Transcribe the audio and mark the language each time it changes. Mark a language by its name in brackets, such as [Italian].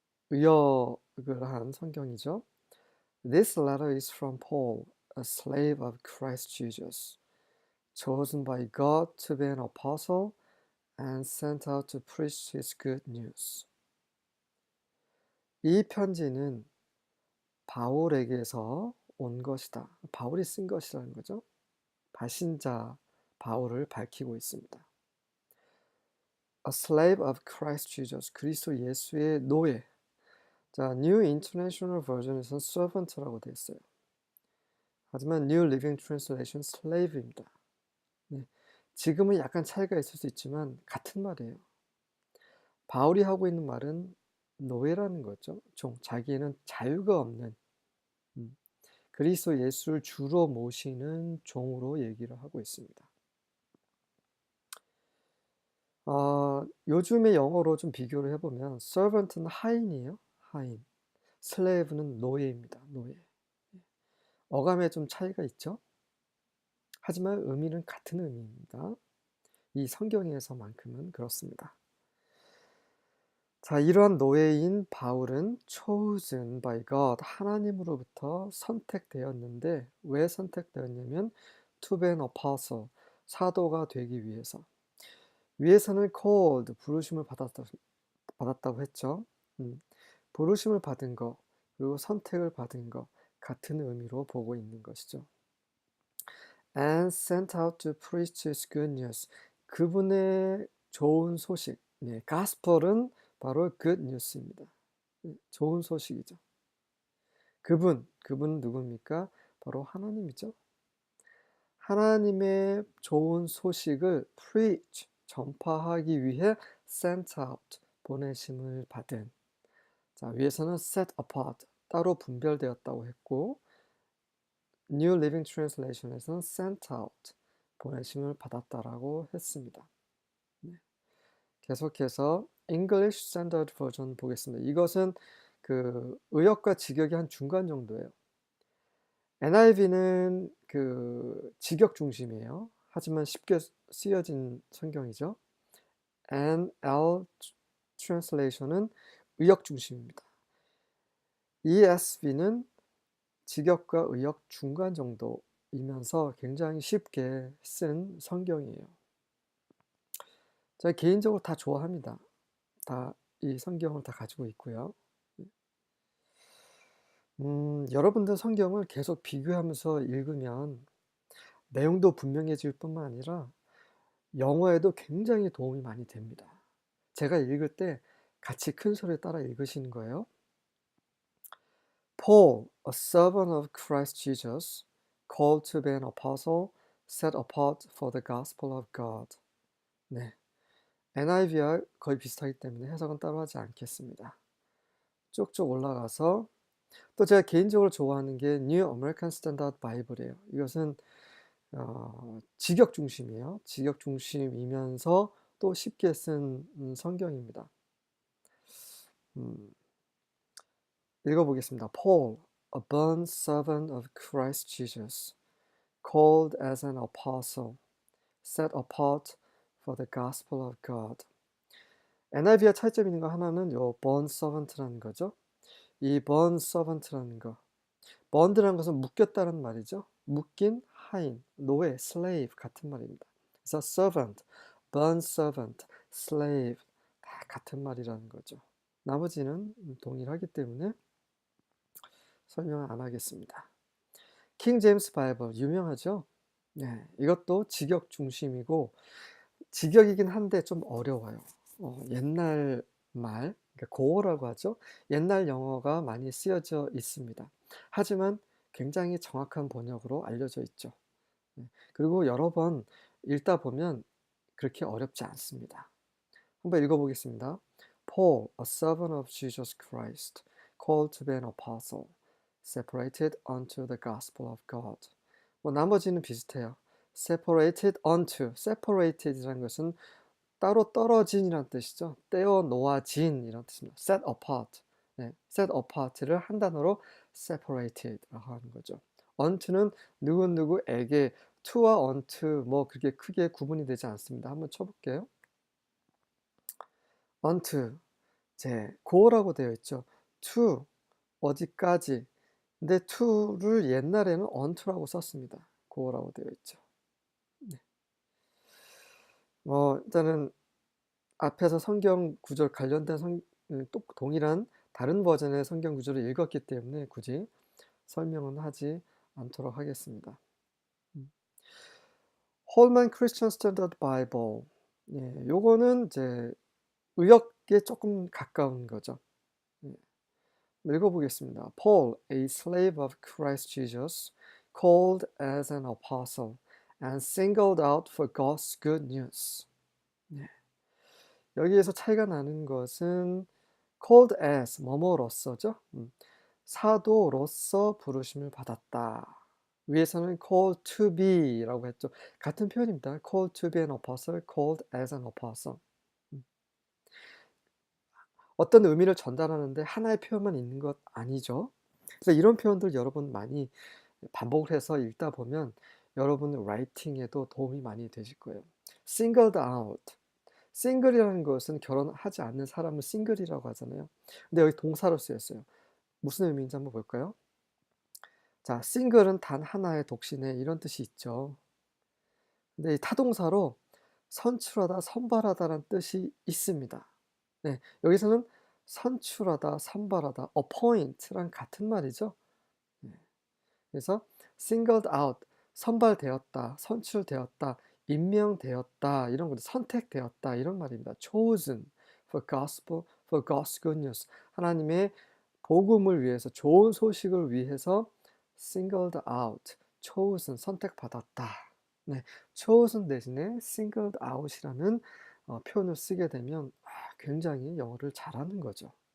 [Korean] 의역을 한 성경이죠. [English] This letter is from Paul, a slave of Christ Jesus, chosen by God to be an apostle and sent out to preach his good news. [Korean] 이 편지는 바울에게서 온 것이다. 바울이 쓴 것이라는 거죠. 발신자 바울을 밝히고 있습니다. [English] A slave of Christ Jesus, [Korean] 그리스도 예수의 노예. 자, New International Version에서는 servant라고 되어 있어요. 하지만 New Living Translation slave입니다. 네, 지금은 약간 차이가 있을 수 있지만 같은 말이에요. 바울이 하고 있는 말은 노예라는 거죠. 종, 자기에는 자유가 없는 그리스도 예수를 주로 모시는 종으로 얘기를 하고 있습니다. 요즘의 영어로 좀 비교를 해보면 servant는 하인이에요. 하인. slave는 노예입니다. 노예. 어감에 좀 차이가 있죠. 하지만 의미는 같은 의미입니다. 이 성경에서만큼은 그렇습니다. 자, 이러한 노예인 바울은 [English] chosen by God, [Korean] 하나님으로부터 선택되었는데 왜 선택되었냐면 [English] to be an apostle, [Korean] 사도가 되기 위해서. 위에서는 called, 부르심을 받았다고 했죠. 부르심을 받은 거, 그리고 선택을 받은 거 같은 의미로 보고 있는 것이죠. [English] And sent out to preach his good news, [Korean] 그분의 좋은 소식, 네, gospel은 바로 good news입니다. 좋은 소식이죠. 그분은 누굽니까? 바로 하나님이죠. 하나님의 좋은 소식을 preach, 전파하기 위해 sent out, 보내심을 받은. 자, 위에서는 set apart, 따로 분별되었다고 했고 New Living Translation에서는 sent out, 보내심을 받았다라고 했습니다. 네. 계속해서 English Standard Version 보겠습니다. 이것은 그 의역과 직역이 한 중간 정도예요. NIV는 그 직역 중심이에요. 하지만 쉽게 쓰여진 성경이죠. NL Translation은 의역 중심입니다. ESV는 직역과 의역 중간 정도이면서 굉장히 쉽게 쓴 성경이에요. 제가 개인적으로 다 좋아합니다. 다 이 성경을 다 가지고 있고요. 여러분들 성경을 계속 비교하면서 읽으면 내용도 분명해질 뿐만 아니라 영어에도 굉장히 도움이 많이 됩니다. 제가 읽을 때 같이 큰 소리에 따라 읽으시는 거예요. [English] Paul, a servant of Christ Jesus, called to be an apostle, set apart for the gospel of God. [Korean] 네, NIV와 거의 비슷하기 때문에 해석은 따로 하지 않겠습니다. 쭉쭉 올라가서 또 제가 개인적으로 좋아하는 게 New American Standard Bible이에요. 이것은 직역 중심이에요. 직역 중심이면서 또 쉽게 쓴 성경입니다. 음, 읽어보겠습니다. [English] Paul, a bond servant of Christ Jesus, called as an apostle, set apart for the gospel of God. [Korean] NIV가 차이점 있는 거 하나는 요 bond servant라는 거죠. 이 bond servant라는 거, bond라는 것은 묶였다는 말이죠. 묶인 하인, 노예, slave 같은 말입니다. 그래서 servant, bond servant, slave 다 같은 말이라는 거죠. 나머지는 동일하기 때문에 설명을 안 하겠습니다. 킹 제임스 바이블 유명하죠? 네, 이것도 직역 중심이고 직역이긴 한데 좀 어려워요. 옛날 말, 그러니까 고어라고 하죠. 옛날 영어가 많이 쓰여져 있습니다. 하지만 굉장히 정확한 번역으로 알려져 있죠. 그리고 여러 번 읽다 보면 그렇게 어렵지 않습니다. 한번 읽어보겠습니다. [English] Paul, a servant of Jesus Christ, called to be an apostle, separated unto the gospel of God. [Korean] 뭐 나머지는 비슷해요. separated unto, separated이라는 것은 따로 떨어진이란 뜻이죠. 떼어 놓아진이란 뜻입니다. set apart, 네, set apart를 한 단어로 separated라고 하는 거죠. unto는 누구누구에게, to와 unto 뭐 그렇게 크게 구분이 되지 않습니다. 한번 쳐볼게요. unto, 고라고 되어 있죠. to, 어디까지. 근데 to를 옛날에는 unto라고 썼습니다. 고라고 되어 있죠. 네. 일단은 앞에서 성경 구절 관련된 또 동일한 다른 버전의 성경 구절을 읽었기 때문에 굳이 설명은 하지 않도록 하겠습니다. 홀만 크리스천 스탠더드 바이블. 예, 요거는 이제 의역에 조금 가까운 거죠. 예, 읽어보겠습니다. [English] Paul, a slave of Christ Jesus, called as an apostle and singled out for God's good news. [Korean] 예. 여기에서 차이가 나는 것은 called as, 뭐뭐로서죠. 사도로서 부르심을 받았다. 위에서는 called to be라고 했죠. 같은 표현입니다. [English] called to be an apostle, called as an apostle. [Korean] 어떤 의미를 전달하는데 하나의 표현만 있는 것 아니죠. 그래서 이런 표현들 여러분 많이 반복을 해서 읽다 보면 여러분 라이팅에도 도움이 많이 되실 거예요. [English] singled out. [Korean] 싱글이라는 것은 결혼하지 않는 사람을 싱글이라고 하잖아요. 근데 여기 동사로 쓰였어요. 무슨 의미인지 한번 볼까요? 자, 싱글은 단 하나의 독신의 이런 뜻이 있죠. 근데 이 타동사로 선출하다, 선발하다라는 뜻이 있습니다. 네, 여기서는 선출하다, 선발하다, appoint랑 같은 말이죠. 네, 그래서 singled out, 선발되었다, 선출되었다, 임명되었다, 이런 거, 선택되었다, 이런 말입니다. [English] chosen for gospel, for God's good news. [Korean] 하나님의 복음을 위해서, 좋은 소식을 위해서 singled out, chosen, 선택받았다. 네, chosen 대신에 singled out이라는 표현을 쓰게 되면 굉장히 영어를 잘하는 거죠.